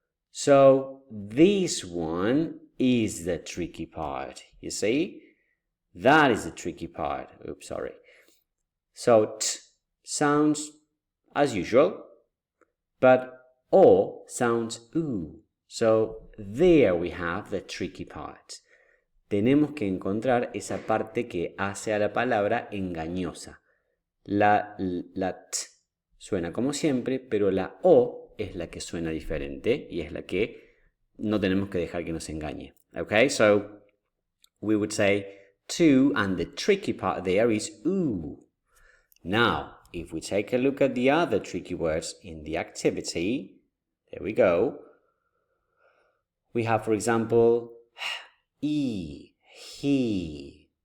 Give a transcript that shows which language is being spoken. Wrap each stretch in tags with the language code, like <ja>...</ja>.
<en>So this one is the tricky part. You see? That is the tricky part. Oops, sorry. So t sounds as usual, but o sounds oo. So there we have the tricky part.</en> <es>Tenemos que encontrar esa parte que hace a la palabra engañosa. La t suena como siempre, pero la o es la que suena diferente y es la que no tenemos que dejar que nos engañe.</es> <en>Okay, so we would say to, and the tricky part there is oo. Now, if we take a look at the other tricky words in the activity, there we go. We have, for example, e, he.</en>